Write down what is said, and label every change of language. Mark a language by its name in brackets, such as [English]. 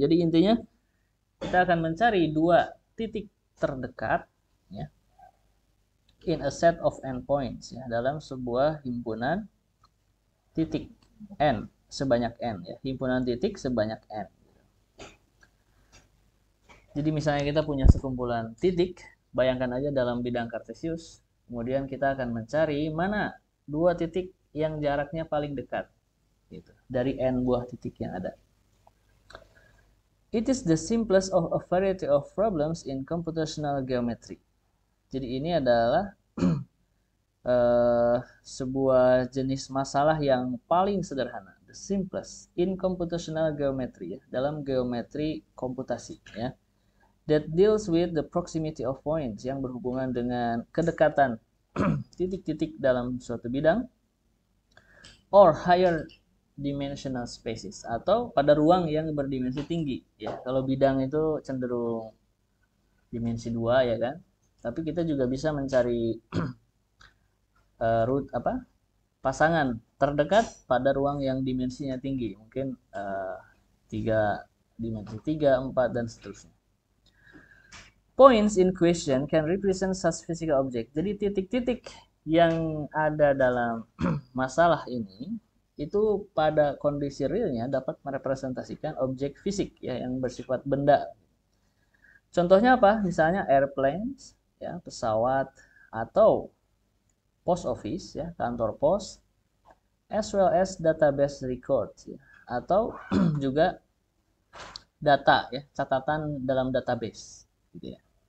[Indonesian] Jadi intinya kita akan mencari dua titik terdekat ya, [English] in a set of endpoints [Indonesian] ya, dalam sebuah himpunan titik n sebanyak n ya, himpunan titik sebanyak n. Jadi misalnya kita punya sekumpulan titik, bayangkan aja dalam bidang kartesius, kemudian kita akan mencari mana dua titik yang jaraknya paling dekat gitu, dari n buah titik yang ada. [English] It is the simplest of a variety of problems in computational geometry. [Indonesian] Jadi ini adalah sebuah jenis masalah yang paling sederhana, [English] the simplest in computational geometry [Indonesian] ya, dalam geometri komputasi ya, [English] that deals with the proximity of points, [Indonesian] yang berhubungan dengan kedekatan titik-titik dalam suatu bidang, [English] or higher dimensional spaces, [Indonesian] atau pada ruang yang berdimensi tinggi ya. Kalau bidang itu cenderung dimensi 2 ya kan, tapi kita juga bisa mencari pasangan terdekat pada ruang yang dimensinya tinggi, mungkin 3 dimensi 3, 4 dan seterusnya. [English] Points in question can represent such physical object. [Indonesian] Jadi titik-titik yang ada dalam masalah ini itu pada kondisi realnya dapat merepresentasikan objek fisik ya, yang bersifat benda. Contohnya apa? Misalnya airplanes ya, pesawat, atau post office ya, kantor pos, [English] as well as database records [Indonesian] ya, atau juga data ya, catatan dalam database gitu ya.